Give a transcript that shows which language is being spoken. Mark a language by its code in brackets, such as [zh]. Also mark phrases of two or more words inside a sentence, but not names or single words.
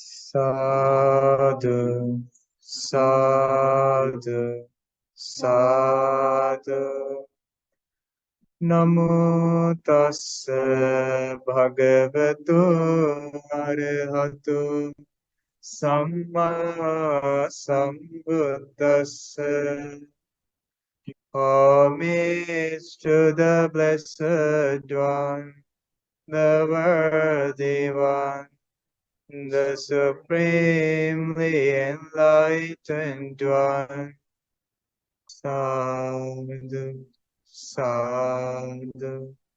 [pi] Sadhu, sadhu, sadhu. Namo tassa bhagavato arahatu samma sambuddhassa. [en] Homage to the Blessed One, the Worthy One, the Supremely Enlightened One. [pi] Sadhu, sadhu.